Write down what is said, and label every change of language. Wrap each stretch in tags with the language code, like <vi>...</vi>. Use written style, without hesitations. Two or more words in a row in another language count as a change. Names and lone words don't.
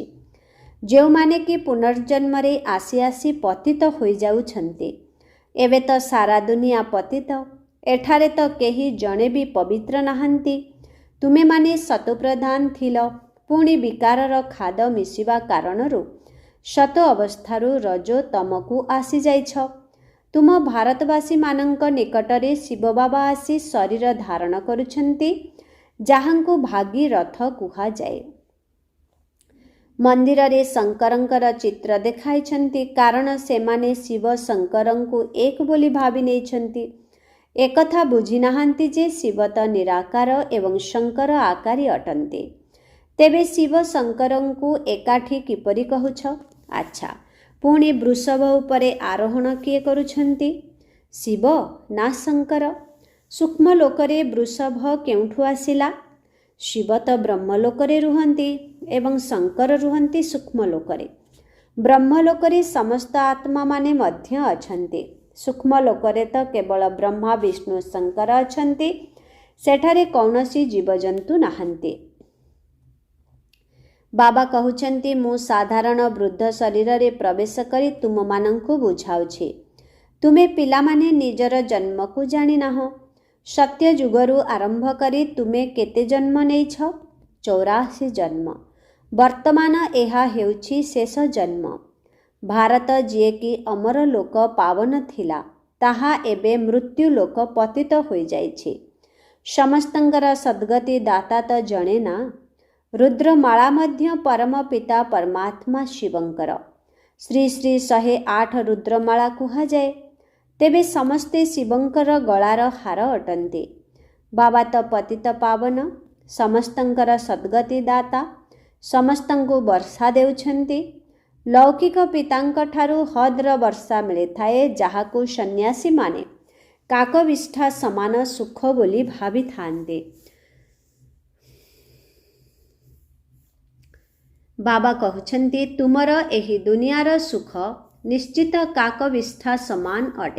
<or>ଯେଉଁ ମାନେ କି ପୁନର୍ଜନ୍ମ ରେ ଆସି ଆସି ପତିତ ହୋଇ ଯାଉଛନ୍ତି। ଏବେ ତ ସାରା ଦୁନିଆ ପତିତ। ଏଠାରେ ତ କେହି ଜଣେ ବି ପବିତ୍ର ନାହାନ୍ତି। ତୁମେ ମାନେ ସତୋପ୍ରଧାନ ଥିଲ, ପୁଣି ବିକାରର ଖାଦ ମିଶିବା କାରଣରୁ ସତ ଅବସ୍ଥାରୁ ରଜୋ ତମକୁ ଆସି ଯାଇଛ। ତୁମ ଭାରତବାସୀ ମାନଙ୍କ ନିକଟରେ ଶିବ ବାବା ଆସି ଶରୀର ଧାରଣ କରୁଛନ୍ତି, ଯାହାଙ୍କୁ ଭାଗୀରଥ କୁହା ଯାଏ। ମନ୍ଦିର ରେ ଶଙ୍କରଙ୍କର ଚିତ୍ର ଦେଖାଇଛନ୍ତି, କାରଣ ସେମାନେ ଶିବ ଶଙ୍କରଙ୍କୁ ଏକ ବୋଲି ଭାବି ନେଇଛନ୍ତି। ଏକଥା ବୁଝି ନାହାନ୍ତି ଯେ ଶିବ ତ ନିରାକାର ଏବଂ ଶଙ୍କର ଆକାରୀ ଅଟନ୍ତି। ତେବେ ଶିବ ଶଙ୍କରଙ୍କୁ ଏକାଠି କିପରି କହୁଛ? ଅଚ୍ଛା, ପୁଣି ବୃଷଭ ଉପରେ ଆରୋହଣ କିଏ କରୁଛନ୍ତି? ଶିବ ନା ଶଙ୍କର? ସୂକ୍ଷ୍ମ ଲୋକରେ ବୃଷଭ କେଉଁଠୁ ଆସିଲା? ଶିବ ତ ବ୍ରହ୍ମଲୋକରେ ରୁହନ୍ତି ଏବଂ ଶଙ୍କର ରୁହନ୍ତି ସୂକ୍ଷ୍ମ ଲୋକରେ। ବ୍ରହ୍ମଲୋକରେ ସମସ୍ତ ଆତ୍ମା ମାନେ ମଧ୍ୟ ଅଛନ୍ତି। ସୂକ୍ଷ୍ମ ଲୋକରେ ତ କେବଳ ବ୍ରହ୍ମା ବିଷ୍ଣୁ ଶଙ୍କର ଅଛନ୍ତି। ସେଠାରେ କୌଣସି ଜୀବଜନ୍ତୁ ନାହାନ୍ତି। ବାବା କହୁଛନ୍ତି ମୁଁ ସାଧାରଣ ବୃଦ୍ଧ ଶରୀର ରେ ପ୍ରବେଶ କରି ତୁମ ମାନଙ୍କୁ ବୁଝାଉଛି। ତୁମେ ପିଲା ମାନେ ନିଜର ଜନ୍ମ କୁ ଜାଣି ନାହଁ। ସତ୍ୟ ଯୁଗରୁ ଆରମ୍ଭ କରି ତୁମେ କେତେ ଜନ୍ମ ନେଇଛ? 84 ଜନ୍ମ। ବର୍ତ୍ତମାନ ଏହା ହେଉଛି ଶେଷ ଜନ୍ମ। ଭାରତ ଯିଏ କି ଅମର ଲୋକ ପାବନ ଥିଲା, ତାହା ଏବେ ମୃତ୍ୟୁ ଲୋକ ପତିତ ହୋଇ ଯାଇଛି। ସମସ୍ତଙ୍କର ସଦ୍ଗତି ଦାତା ତ ଜଣେ ନା। ରୁଦ୍ରମାଳା ମଧ୍ୟ ପରମ ପିତା ପରମାତ୍ମା ଶିବଙ୍କର। ଶ୍ରୀ ଶ୍ରୀ 108 ରୁଦ୍ରମାଳା କୁହା ଯାଏ। ତେବେ ସମସ୍ତେ ଶିବଙ୍କର गଳାର ହାର ଅଟନ୍ତି। ବାବା ତ ପତିତ ପାବନ। ସମସ୍ତଙ୍କର ସଦ୍ଗତି ଦାତା, ସମସ୍ତଙ୍କୁ ବର୍ଷା ଦେଉଛନ୍ତି। ଲୌକିକ ପିତାଙ୍କ ଠାରୁ ହଦ୍ର ବର୍ଷା ମିଳିଥାଏ, ଯାହାକୁ ସନ୍ନ୍ୟାସୀମାନେ କାକବିଷ୍ଠା ସମାନ ସୁଖ ବୋଲି ଭାବିଥାନ୍ତି। ବାବା କହୁଛନ୍ତି, ତୁମର ଏହି ଦୁନିଆର ସୁଖ ନିଶ୍ଚିତ କାକବିଷ୍ଠା ସମାନ ଅଟେ।</or>